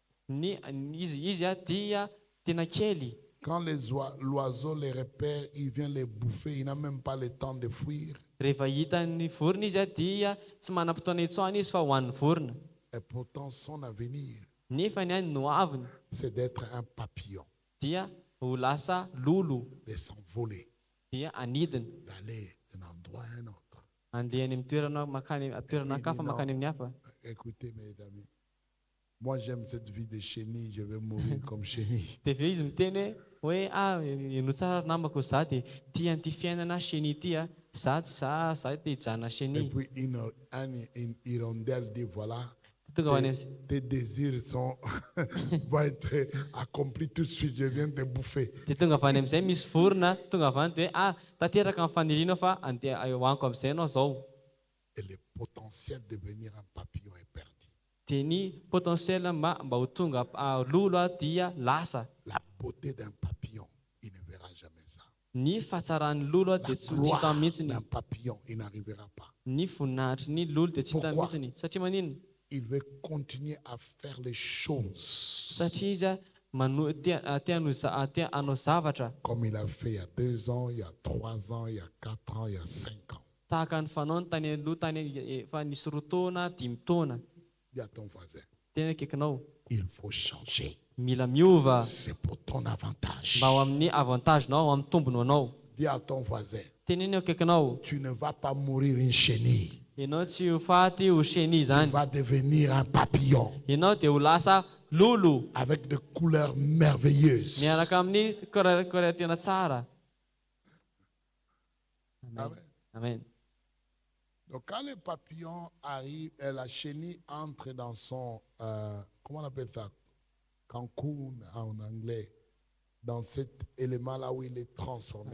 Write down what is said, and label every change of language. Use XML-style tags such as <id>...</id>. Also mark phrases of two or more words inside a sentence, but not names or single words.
<mg>Izy dia tena kely.</mg> <fr>Quand l'oiseau les repère, il vient les bouffer. Il n'a même pas le temps de fuir.</fr> <mg>Rehefa hitan'ny vorona izy dia tsy manam-potoana hitsoahana izy fa ho an'ny vorona.</mg> <fr>Et pourtant, son avenir,</fr> <mg>Nefa ny any no aviny</mg> <fr>c'est d'être un papillon,</fr> <mg>dia ho lasa lolo,</mg> <fr>de s'envoler,</fr> <mg>dia anidina.</mg> <fr>d'aller d'un endroit à un autre.</fr> <mg>Andehany amin'ny toerana kafa makany amin'ny hafa.</mg> <fr>Écoutez, mes amis, moi j'aime cette vie de chenille, je vais mourir comme chenille.</fr> <mg>Dia aveo izy miteny hoe no tsara namako za dia tia an'ity fiainana chenille ity za te hijanona</mg> <fr>Et chenille. puis une hirondelle dit voilà,</fr> <mg>Tonga ho any</mg> <fr>tes désirs vont être accomplis tout de suite, je viens te bouffer.</fr> <mg>dia tonga avy any amin'izay misy vorona tonga avy any dia tanteraka amin'ny fanirianao fa hoaniko amin'izay ianao zao.</mg> <fr>Et le potentiel de devenir un papillon est perdu.</fr> <mg>Dia ny potentiel mba ho tonga lolo dia lasa.</mg> <fr>La beauté d'un papillon, il ne verra jamais ça.</fr> <mg>Ny fahatsaran'ny lolo</mg> <fr>La</fr> <mg>dia tsy</mg> <fr>gloire</fr> <mg>hitany mihitsiny.</mg> <fr>d'un papillon, il n'arrivera pas.</fr> <mg>Ny voninahitry ny lolo dia tsy hitany</mg> <fr>Pourquoi?</fr> <mg>mihitsiny. Satria manino?</mg> <fr>Il veut continuer à faire les choses</fr> <mg>Satria izy te hanao zavatra</mg> <fr>comme il a fait il y a 2 ans, il y a 3 ans, il y a 4 ans, il y a 5 ans.</fr> <mg>tahaka ny fanaony tany aloha tany efa nisy 4 taona 5 taona.</mg> <fr>Dis à ton voisin,</fr> <mg>Tena akaikinao</mg> <fr>il faut changer.</fr> <mg>mila miova</mg> <fr>C'est pour ton avantage.</fr> <mg>mba ho amin'ny avantagenao, ho amin'ny tombony anao.</mg> <fr>Dis à ton voisin,</fr> <mg>Teneny akaikinao,</mg> <fr>tu ne vas pas mourir une chenille.</fr> <mg>ianao tsy ho faty ho chenille</mg> <fr>Tu</fr> <mg>zany.</mg> <fr>vas devenir un papillon</fr> <mg>Ianao dia ho lasa lolo</mg> <fr>avec des couleurs merveilleuses.</fr> <mg>miaraka amin'ny korea tena tsara. Amen. Amen.</mg> <fr>Donc quand le papillon arrive, et la chenille entre dans son, comment on appelle ça, cocoon en anglais, dans cet élément-là où il est transformé.</fr>